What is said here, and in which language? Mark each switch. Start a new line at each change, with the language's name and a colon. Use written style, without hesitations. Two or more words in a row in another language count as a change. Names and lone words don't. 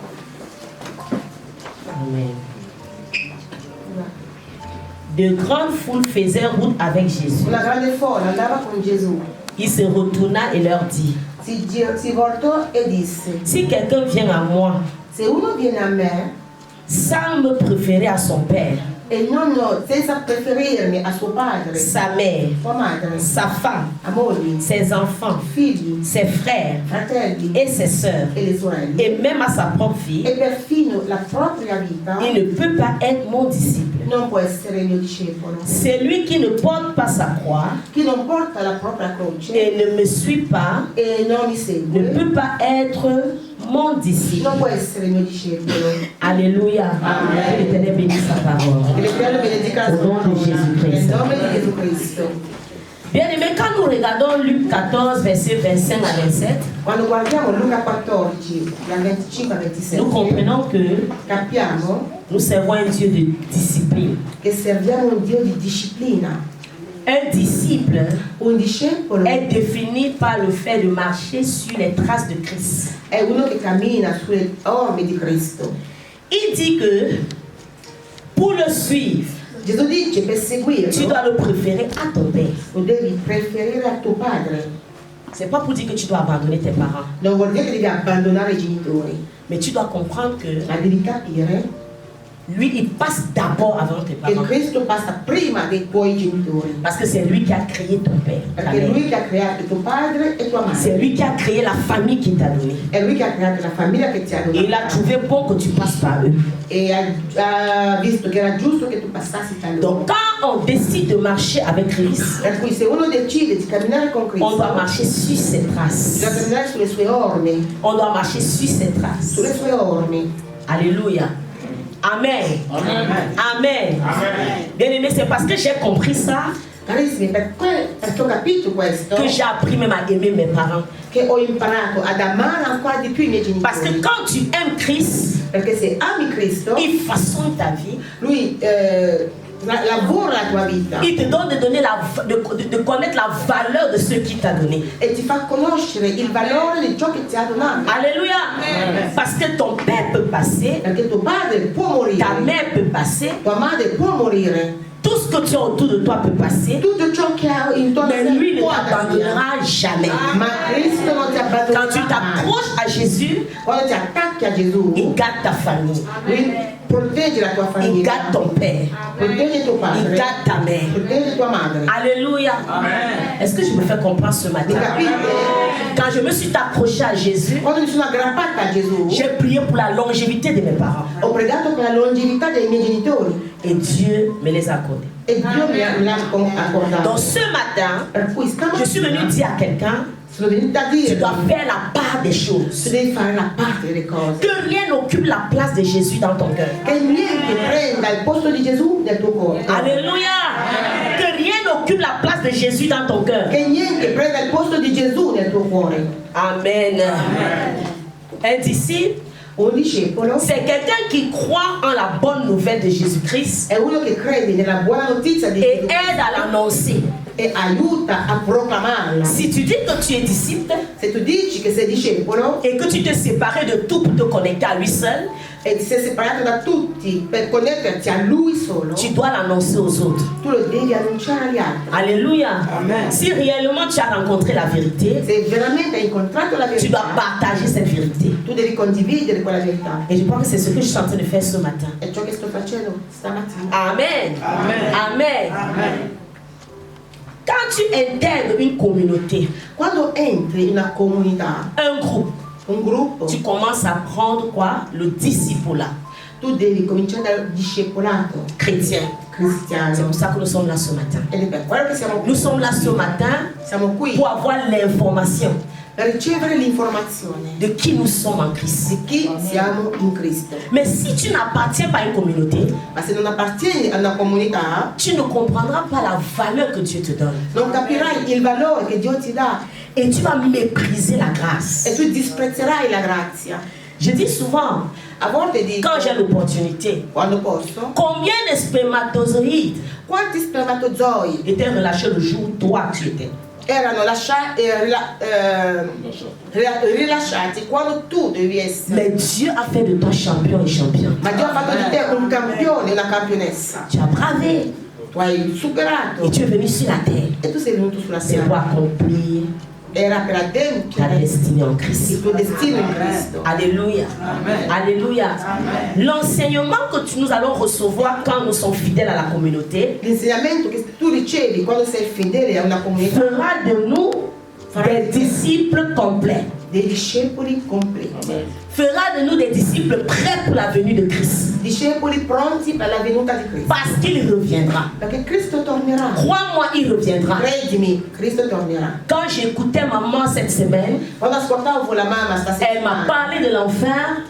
French: Amen. De grandes foules faisaient route avec Jésus.
Italian: Una grande folla andava con Gesù.
French: Il se retourna et leur dit,
Italian: si voltò e disse,
French: si quelqu'un vient à moi,
Italian: se uno viene a me,
French: sans me préférer à son père,
Italian: E non senza preferirmi a suo padre,
French: sa mère,
Italian: sua madre,
French: sa femme,
Italian: a mogli,
French: ses enfants,
Italian: figli,
French: ses frères
Italian: fratelli
French: et ses sœurs,
Italian: e le sorelle.
French: et même à sa propre fille,
Italian: E perfino la propria vita
French: il ne peut pas être mon disciple.
Italian: non può essere il mio discepolo.
French: Celui qui ne porte pas sa croix
Italian: Chi non porta la propria croce
French: et ne me suit pas
Italian: e non mi
French: ne
Italian: segue
French: peut pas être mon disciple.
Italian: non può essere il mio discepolo.
French: Alléluia. Que l'Éternel bénisse sa parole.
Italian: Che l'Eterno benedica la
French: Au
Italian: sua
French: nom de
Italian: parola.
French: Jésus-Christ.
Italian: Nel nome di Gesù Cristo.
French: Bien aimé, quand nous regardons Luc 14, verset 25 à 27,
Italian: Quando guardiamo Luca 14, dal 25 al 27,
French: nous comprenons que
Italian: capiamo
French: nous servons un Dieu de discipline.
Italian: che serviamo un Dio di disciplina.
French: Un disciple
Italian: Un discepolo
French: est défini par le fait de marcher sur les traces de Christ.
Italian: è uno che cammina sulle orme di Cristo.
French: Il dit que pour le suivre,
Italian: Gesù dice per
French: tu
Italian: seguirlo
French: dois le préférer à ton père.
Italian: lo devi preferire a tuo padre.
French: C'est pas pour dire que tu dois abandonner tes parents,
Italian: Non vuol dire che devi abbandonare i genitori,
French: mais tu dois comprendre que
Italian: ma devi capire
French: lui, il passe d'abord avant tes
Italian: che
French: parents.
Italian: Cristo passa prima dei tuoi genitori.
French: Parce que c'est lui qui a créé ton père. ta
Italian: Perché è
French: mère.
Italian: lui che ha creato tuo padre e tua
French: C'est
Italian: madre.
French: lui qui a créé la famille qui t'a donné.
Italian: È lui che ha creato la famiglia che ti ha
French: Et il a
Italian: donato.
French: trouvé bon que tu passes par eux.
Italian: E ha visto che era giusto che tu passassi da loro.
French: Donc quand on décide de marcher avec Christ,
Italian: Per cui se uno decide di camminare con
French: on
Italian: Cristo,
French: doit marcher sur ses traces.
Italian: bisogna camminare sulle sue orme,
French: On doit marcher sur ses traces.
Italian: sulle sue orme.
French: Alléluia. Amen. Amen. Bien aimé, c'est parce que j'ai compris ça
Italian: Carissimi, perché ho capito questo,
French: que j'ai appris même à aimer mes parents.
Italian: che ho imparato ad amare ancora di più i miei
French: Parce que
Italian: genitori.
French: quand tu aimes Christ,
Italian: Perché se ami Cristo,
French: il façonne ta vie.
Italian: lui lavora la tua vita
French: Il te donne de connaître la valeur de ce qu'il t'a donné.
Italian: e ti fa conoscere il valore di ciò che ti ha donato.
French: Alléluia. Parce que ton père peut passer,
Italian: Perché tuo padre può morire,
French: ta mère peut passer,
Italian: tua madre può morire,
French: tout ce que tu as autour de toi peut passer,
Italian: tutto ciò che ha intorno a
French: mais lui
Italian: te
French: ne
Italian: può andare via.
French: t'abandonnera jamais.
Italian: Ma Cristo non ti
French: Quand
Italian: abbandonerà
French: tu
Italian: mai.
French: t'approches à Jésus,
Italian: Quando ti attacchi a Gesù,
French: il garde ta famille,
Italian: lui protegge la tua
French: il
Italian: famiglia,
French: garde ton père,
Italian: protegge tuo
French: il
Italian: padre,
French: garde ta mère.
Italian: protegge tua madre.
French: Alléluia. Est-ce que je me fais comprendre ce
Italian: Mi
French: matin?
Italian: capite?
French: Quand je me suis accroché à Jésus,
Italian: Quando mi sono aggrappata a Gesù,
French: j'ai prié pour la longévité de mes parents.
Italian: ho pregato per la longevità dei miei genitori
French: Et Dieu me les a accordés.
Italian: e Dio me l'ha accordato.
French: Donc ce matin,
Italian: Per cui
French: je suis venu
Italian: stamattina
French: dire à quelqu'un,
Italian: sono venuta a
French: tu
Italian: dire
French: dois faire la part des
Italian: tu
French: choses.
Italian: devi fare la parte delle cose.
French: Que rien n'occupe la place de Jésus dans ton cœur.
Italian: Che niente prenda il posto di Gesù nel tuo cuore.
French: Alléluia. Que rien n'occupe la place de Jésus dans ton cœur.
Italian: Che niente prenda il posto di Gesù nel tuo cuore.
French: Amen. Un disciple,
Italian: Un discepolo
French: c'est quelqu'un qui croit en la bonne nouvelle de Jésus-Christ
Italian: è uno che crede nella buona notizia di
French: et
Italian: Gesù
French: aide à l'annoncer.
Italian: e aiuta a proclamarla.
French: Si tu dis que tu es disciple
Italian: Se tu dici che sei discepolo
French: et que tu t'es séparé de tout pour te connecter à lui seul,
Italian: e ti sei separato da tutti per connetterti a Lui solo,
French: tu dois l'annoncer aux autres.
Italian: tu lo devi annunciare agli altri.
French: Alléluia. Si réellement tu as rencontré la vérité,
Italian: Se veramente hai incontrato la
French: tu
Italian: verità,
French: dois partager cette vérité.
Italian: tu devi condividere quella verità.
French: Et je crois que c'est ce que je suis en train de faire ce matin.
Italian: È ciò che sto facendo stamattina.
French: Amen. Amen. Quand tu intègres une communauté,
Italian: Quando entri in una comunità,
French: un groupe,
Italian: un gruppo,
French: tu commences à prendre quoi? Le discipulat
Italian: tu devi cominciare dal discepolato
French: chrétien. C'est
Italian: cristiano.
French: pour ça que nous sommes là ce matin.
Italian: Ed è per quello che siamo
French: Nous sommes là ce matin
Italian: Siamo qui
French: pour avoir l'information
Italian: per ricevere l'informazione
French: de qui nous sommes en Christ.
Italian: di chi siamo in Cristo.
French: Mais si tu n'appartiens pas à une communauté,
Italian: Ma se non appartieni a una comunità,
French: tu ne comprendras pas la valeur que Dieu te donne.
Italian: non capirai il valore che Dio ti dà
French: Et tu vas mépriser la grâce.
Italian: e tu disprezzerai la grazia.
French: Je dis souvent,
Italian: A volte dico,
French: quand j'ai l'opportunité,
Italian: quando posso,
French: combien de spermatozoïdes
Italian: quanti spermatozoi
French: étaient relâchés le jour où toi tu étais?
Italian: erano rilasciati quando tu devi essere.
French: Mais Dieu a fait de toi champion et champion.
Italian: Ma Dio ha fatto di te un campione, una campionessa.
French: Tu as bravé
Italian: Tu hai superato
French: et tu es venu sur la terre.
Italian: e tu sei venuto sulla
French: C'est pour
Italian: terra
French: accomplir
Italian: era per adempiere
French: ta destinée en Christ.
Italian: il tuo destino in Cristo.
French: Alléluia. Alléluia. L'enseignement que nous allons recevoir quand nous sommes fidèles à la communauté
Italian: L'insegnamento che tu ricevi quando sei fedele a una comunità
French: fera de nous des disciples complets.
Italian: dei discepoli completi.
French: Fera de nous des disciples prêts pour la venue de Christ.
Italian: Discepoli pronti per la venuta di Cristo.
French: Parce qu'il reviendra.
Italian: Perché Cristo tornerà.
French: Crois-moi, il reviendra.
Italian: Credimi, Cristo tornerà.
French: Quand j'écoutais maman cette semaine,
Italian: Quando ascoltavo la mamma
French: elle m'a
Italian: stasera
French: parlé de l'enfer.